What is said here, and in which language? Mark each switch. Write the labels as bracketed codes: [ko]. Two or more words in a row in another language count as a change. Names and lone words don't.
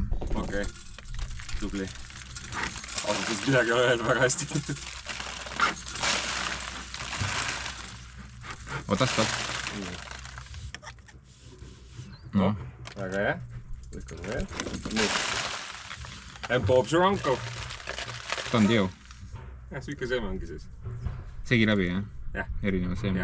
[et] Okei. Tubli. Ausalt, midagi ole öelnud väga hästi. Oota, stopp. No. Väga hea. Lükkame veel. Nii. [en] And Bob's your uncle. Done deal. [et] Jah, süike seeme ongi siis. Segi läbi, jah? Jah. Erineva seeme.